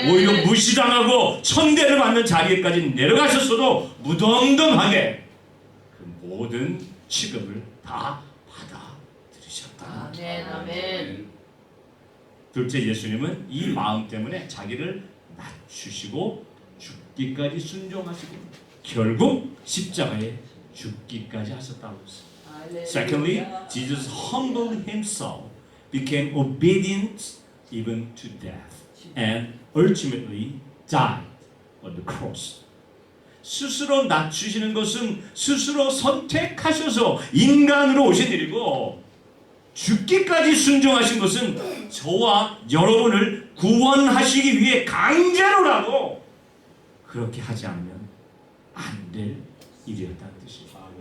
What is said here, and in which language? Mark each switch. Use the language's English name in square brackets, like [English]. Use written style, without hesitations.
[Korean] 오히려 무시당하고 천대를 받는 자리에까지 내려가셨어도 무덤덤하게 그 모든 취급을 다 받아들이셨다. 아멘. 둘째, 예수님은 이 마음 때문에 자기를 낮추시고 죽기까지 순종하시고 결국 십자가에 죽기까지 하셨다고 했습니다. [English] Secondly, Jesus humbled himself, became obedient even to death, and ultimately died on the cross. [Korean] 스스로 낮추시는 것은 스스로 선택하셔서 인간으로 오신 일이고, 죽기까지 순종하신 것은 저와 여러분을 구원하시기 위해 강제로라도 그렇게 하지 않으면 안 될 일이었다는 뜻입니다.